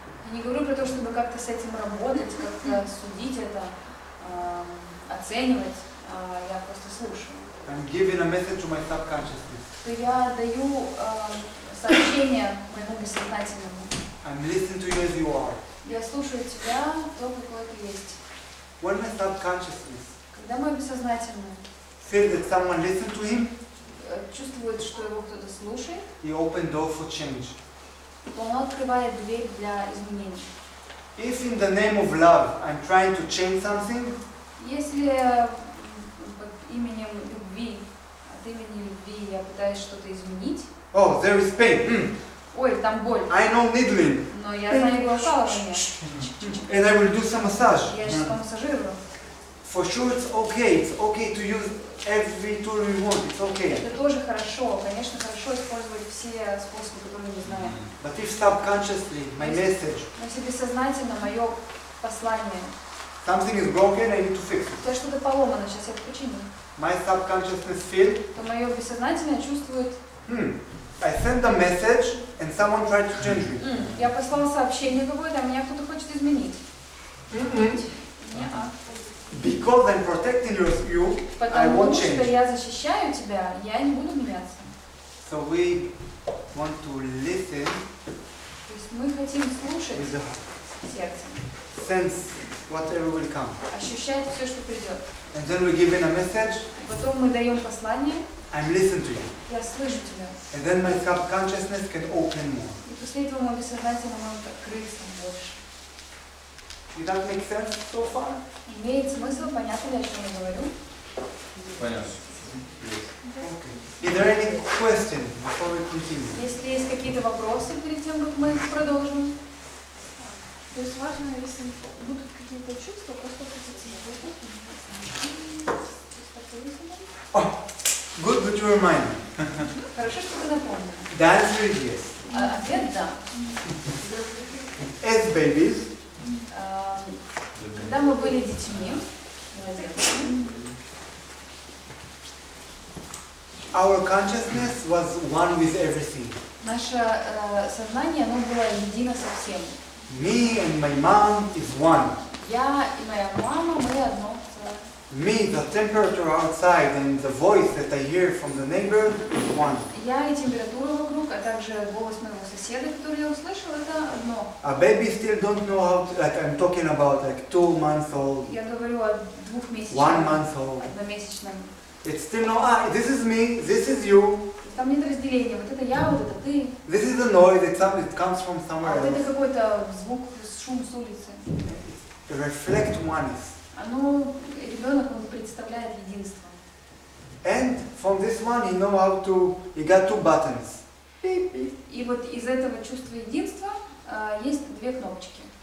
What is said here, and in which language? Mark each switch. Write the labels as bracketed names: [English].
[Russian] Я не говорю про то, чтобы как-то с этим работать, как-то судить это, оценивать. я просто слушаю, [English] I'm giving a message to my subconsciousness. [Russian] то я даю сообщение моему бессознательному. [English] I'm listening to you as you are. [Russian] Я слушаю тебя, то, какой ты есть. [English] When my subconsciousness [Russian] Когда мой бессознательный [English] feels that someone listened to him, [Russian] чувствует, что его кто-то слушает, [English] he opened door for change. [Russian] то он открывает дверь для изменений. [English] If in the name of love I'm trying to change something, [Russian] Если под именем любви, от имени любви я пытаюсь что-то изменить, [English] oh, there is pain. [Russian] ой, там боль, [English] I know needling. [Russian] но я знаю иглоукалывание, [English] And I will do some massage. [Russian] я сейчас помассажирую. [English] For sure it's okay to use every tool we want, it's okay. [Russian] Это тоже хорошо, конечно, хорошо использовать все способы, которые мы знаем. [English] But if subconsciously, my message, [Russian] Но если бессознательно мое послание, [English] something is broken, I need to fix it. [Russian] то что-то поломано, сейчас я это починю, [English] My subconsciousness feel, [Russian] то мое бессознательное чувствует, [English] I send a message and someone tried to change me. [Russian] Я послал сообщение какое-то, а меня кто-то хочет изменить. Не-а. [English] Because I'm protecting you, I [Russian] Потому [English] won't [Russian] что [English] change. [Russian] я защищаю тебя, я не буду меняться. [English] So we want to listen [Russian] То есть мы хотим слушать [English] with the heart, [Russian] сердцем, [English] sense whatever will come. [Russian] ощущать все, что придет. [English] And then we give in a message, [Russian] Потом мы даем послание, [English] I'm listening to you. [Russian] я слышу тебя. [English] And then my subconsciousness can open more. [Russian] И после этого мой бессознательно может открыться больше. [English] Did that make sense so far? [Russian] Имеет смысл, понятно ли, о чем я говорю? Понятно. [English] Okay. Is there any question before we continue? [Russian] Если есть какие-то вопросы перед тем, как мы продолжим. То есть важно, если будут какие-то чувства, просто [English] Oh, good you remind me. [Russian] Хорошо, что ты напомнил. [English] The answer is yes. [Russian] Ответ да. [English] As babies, [Russian] Когда мы были детьми, младенцами, [English] our consciousness was one with everything. [Russian] наше сознание, оно было едино со всем. [English] Me and my mom is one. [Russian] Я и моя мама, мы одно целое. [English] Me, the temperature outside and the voice that I hear from the neighbor is one. [Russian] Я и температура вокруг, а также голос моего соседа, который я услышал, это одно. [English] A baby still don't know how to, like I'm talking about like 2 months old, [Russian] Я говорю о [English] 1 [Russian] двухмесячном, [English] month old. [Russian] одномесячном. [English] It's still no, this is me, this is you, [Russian] Там нет разделения. Вот это я, вот это ты. [English] this is the noise, it comes from [Russian] А [English] somewhere [Russian] вот это [English] else. [Russian] какой-то звук, шум с улицы. [English] Reflect oneness. [Russian] Оно, ребенок, он представляет единство. [English] And from this one he got 2 buttons. Beep, beep. [Russian] И вот из этого чувства единства есть две кнопочки.